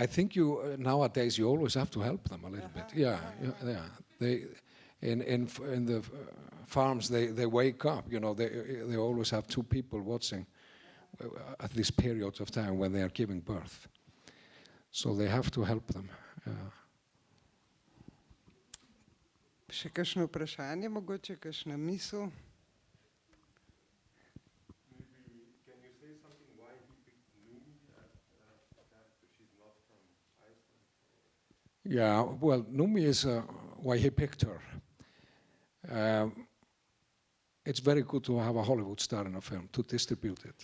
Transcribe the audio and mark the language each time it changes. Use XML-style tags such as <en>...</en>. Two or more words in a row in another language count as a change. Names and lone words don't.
<en>I think nowadays you always have to help them a little bit. Yeah. They in the farms they wake up. They always have 2 people watching at this period of time when they are giving birth. So they have to help them.</en> <sl>Še kakšno vprašanje, mogoče kakšna misel?</sl> <en>Can you say something why he picked Numi as a character? She's not from Iceland. Yeah, well, Numi is why he picked her. It's very good to have a Hollywood star in a film to distribute it.</en>